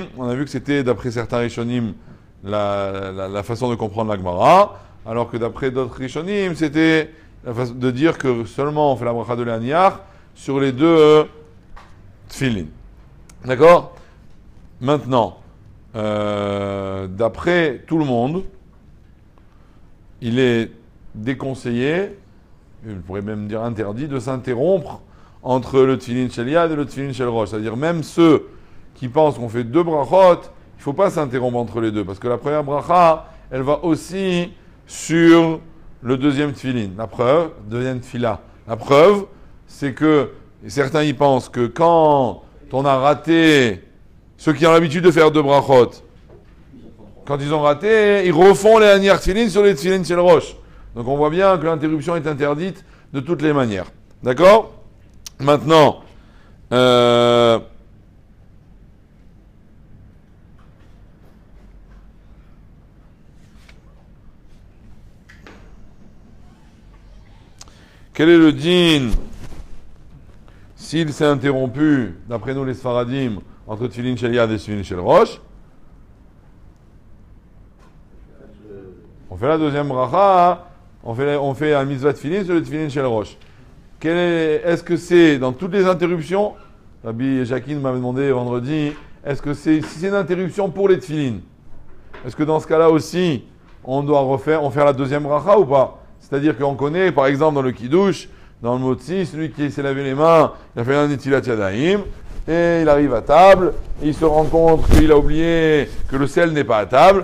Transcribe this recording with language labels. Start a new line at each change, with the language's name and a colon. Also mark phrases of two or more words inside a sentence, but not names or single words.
French: On a vu que c'était d'après certains rishonim la façon de comprendre la Gemara, alors que d'après d'autres rishonim c'était la façon de dire que seulement on fait la bracha de la niar sur les deux tefillin. D'accord? Maintenant, d'après tout le monde, il est déconseillé, je pourrais même dire interdit, de s'interrompre entre le
Hebrew: תפילין של יד
French: et le
Hebrew: תפילין של ראש.
French: C'est-à-dire même ceux qui pensent qu'on fait deux brachot, il ne faut pas s'interrompre entre les deux, parce que la première bracha, elle va aussi sur le deuxième tefillin. La preuve, deuxième tefila. La preuve, c'est que certains y pensent que quand on a raté, ceux qui ont l'habitude de faire deux brachot, quand ils ont raté, ils refont les
Hebrew: להניח תפילין
French: sur les
Hebrew: תפילין של ראש.
French: Donc on voit bien que l'interruption est interdite de toutes les manières. D'accord? Maintenant, quel est le din s'il s'est interrompu, d'après nous les Sfaradim, entre
Hebrew: תפילין של יד
French: et
Hebrew: תפילין של ראש?
French: On fait la deuxième bracha, on fait un
Hebrew: מצוות תפילין
French: sur le
Hebrew: תפילין של ראש.
French: Est-ce que c'est dans toutes les interruptions? Rabbi Jacquin m'avait demandé vendredi, est-ce que si c'est une interruption pour les tefillin, est-ce que dans ce cas-là aussi, on doit faire la deuxième bracha ou pas? C'est-à-dire qu'on connaît, par exemple, dans le Kiddush, dans le Motzi, celui qui s'est lavé les mains, il a fait un
Hebrew: נטילת ידיים,
French: et il arrive à table, et il se rend compte qu'il a oublié que le sel n'est pas à table.